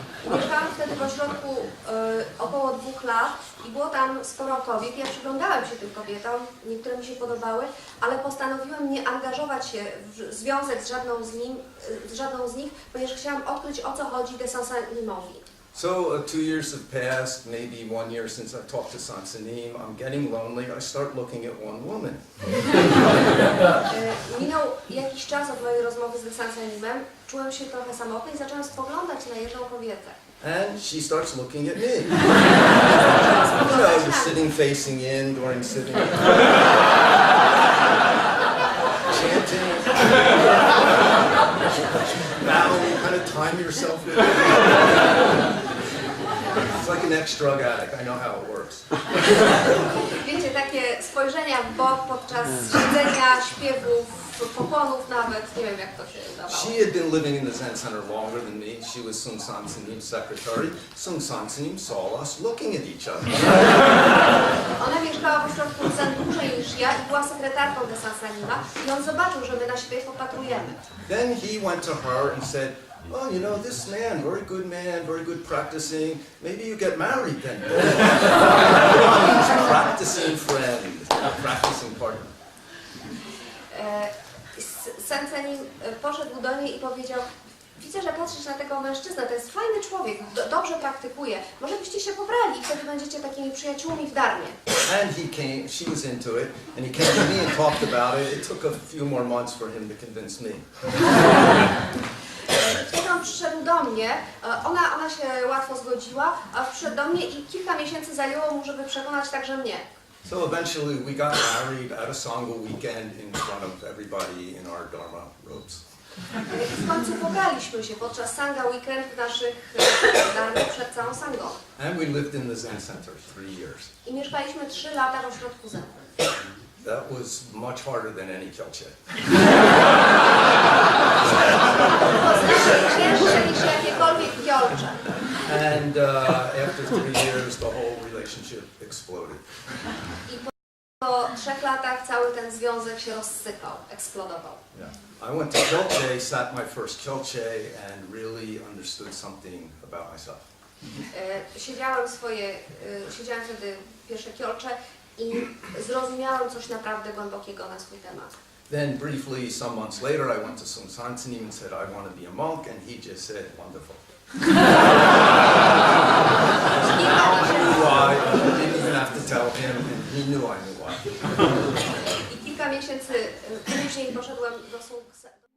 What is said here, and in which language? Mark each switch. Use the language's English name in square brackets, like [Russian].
[Polish] Mieszkałam wtedy w ośrodku około 2 lat i było tam sporo kobiet. Ja przyglądałem się tym kobietom, niektóre mi się podobały, ale postanowiłem nie angażować się w związek z żadną z nich, ponieważ chciałam odkryć, o co chodzi Sansanimowi. [English] So 2 years have passed, maybe 1 year since I talked to Sansanim. I'm getting lonely. I start looking at one woman. [Polish] Minął jakiś czas od mojej rozmowy z Sansanimem. Czułem się trochę samotny i zacząłem spoglądać na jedną kobietę. [English] And she starts looking at me. You know, just sitting facing in during sitting. Chanting. Bowing, kind of time yourself with it. So like an ex-drug addict. I know how it works. [Polish] Wiecie, takie spojrzenia w bok podczas siedzenia, śpiewów, pochłonów nawet, nie wiem jak to się udawało. [English] She had been living in the Zen Center longer than me. She was Seung Sahn Suh's secretary. Seung Sahn Suh saw us looking at each other. [Polish] Ona mieszkała w ośrodku Zen dłużej niż ja i była sekretarką de Seung Sahna i on zobaczył, że my na siebie popatrujemy. [English] Then he went to her and said, "Oh, you know, this man, very good practicing. Maybe you get married then." He's a practicing friend, a practicing partner. [Polish] Seung Sahn poszedł do niej i powiedział: widzę, że patrzysz na tego mężczyznę, to jest fajny człowiek, dobrze praktykuje. Może byście się pobrali i wtedy będziecie takimi przyjaciółmi w darmie. [English] And he came, she was into it, and he came to me and talked about it. It took a few more months for him to convince me. [Polish] Wtedy on przyszedł do mnie, ona się łatwo zgodziła, a przyszedł do mnie i kilka miesięcy zajęło mu, żeby przekonać także mnie. [English] So eventually we got married at a Sangha weekend in front of everybody in our Dharma robes. [Polish] W końcu pobraliśmy się podczas Sangha Weekend naszych darmów przed całą Sangą. [English] And we lived in the Zen Center 3 years. [Polish] I mieszkaliśmy 3 lata w ośrodku Zen. [English] That was much harder than any Kjelche. [Polish] To znacznie cięższe niż jakiekolwiek Kjelche. [English] And after 3 years, the whole relationship exploded. [Polish] I po 3 latach cały ten związek się rozsypał, eksplodował. [English] Yeah. I went to Kjelche, sat my first Kjelche, and really understood something about myself. [Polish] Siedziałem wtedy pierwsze Kjelche i zrozumiałem coś naprawdę głębokiego na swój temat. [English] Then briefly, some months later, I went to Seung Sahn Suh and said I want to be a monk, and he just said, "Wonderful." I didn't even have to tell him, and he knew I knew why. [Polish] I kilka miesięcy później poszedłem do Seung